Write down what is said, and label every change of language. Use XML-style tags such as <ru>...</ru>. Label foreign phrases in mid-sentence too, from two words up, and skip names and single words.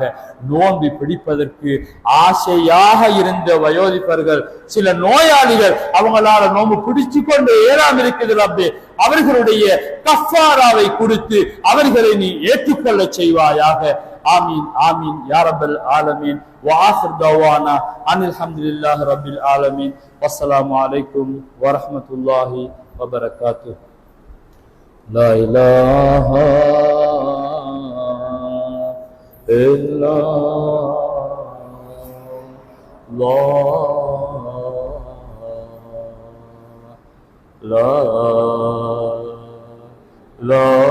<ta>நோன்பு பிடிப்பதற்கு ஆசையாக இருந்த வயோதிபர்கள், சில நோயாளிகள் அவங்களால நோன்பு பிடிச்சு கொண்டு ஏறாமல் இருக்குது ரப்பே, அவர்களுடைய கஃபாராவை கொடுத்து அவர்களை நீ ஏற்றுக்கொள்ள செய்வாயாக.</ta> <ar>آمين آمين يا رب العالمين. وآخر دعوانا أن الحمد لله رب العالمين. والسلام عليكم ورحمة الله وبركاته. لا إله إلا الله لا</ar>